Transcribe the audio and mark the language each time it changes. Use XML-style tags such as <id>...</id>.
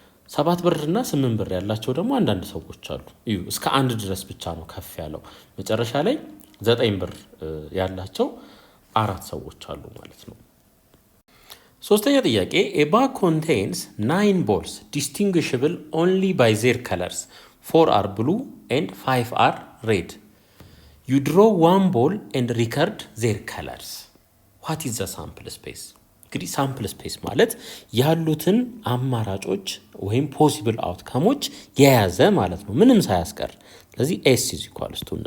<am>7 ብርና 8 ብር ያላቸው ደግሞ አንዳንድ ሰዎች አሉ። እዩ እስከ 1 ድረስ ብቻ ነው ከፍ ያለው። መጨረሻ ላይ 9 ብር ያላቸው 4 ሰዎች አሉ ማለት ነው። ሶስተኛ ጥያቄ</am> <en>a bag contains 9 balls distinguishable only by their colors. 4 are blue and 5 are red. You draw 1 ball and record their colors. What is the sample space?</en> <am>እንግዲህ ሳምፕል ስፔስ ማለት ያሉትን አማራጮች ወይም ፖሲብል አውትካሞች የያዘ ማለት ነው፣ ምንም ሳያስቀር። ስለዚህ ኤስ ኢዝ ኢኳልስ</am>